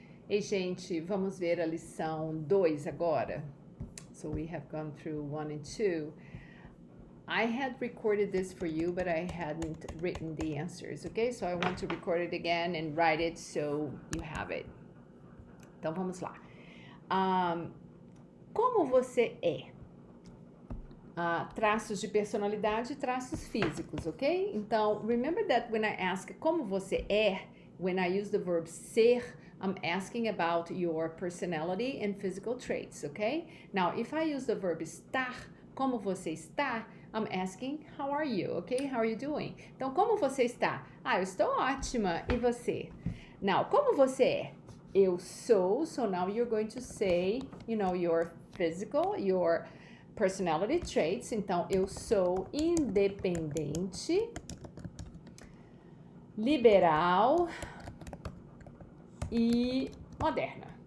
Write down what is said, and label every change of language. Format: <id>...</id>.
<pt>Ei, gente, vamos ver a lição 2 agora.</pt> <en>So we have gone through 1 and 2. I had recorded this for you, but I hadn't written the answers, okay? So I want to record it again and write it so you have it.</en> <pt>Então vamos lá. Como você é? Traços de personalidade e traços físicos, ok?</pt> <en>Então, remember that when I ask</en> <pt>como você é,</pt> <en>when I use the verb ser, I'm asking about your personality and physical traits, okay? Now, if I use the verb estar,</en> <pt>como você está,</pt> <en>I'm asking how are you, okay? How are you doing?</en> <pt>Então, como você está? Eu estou ótima. E você? Now, como você é? Eu sou.</pt> <en>So now you're going to say, your physical, your personality traits.</en> <pt>Então, eu sou independente, liberal e moderna.</pt>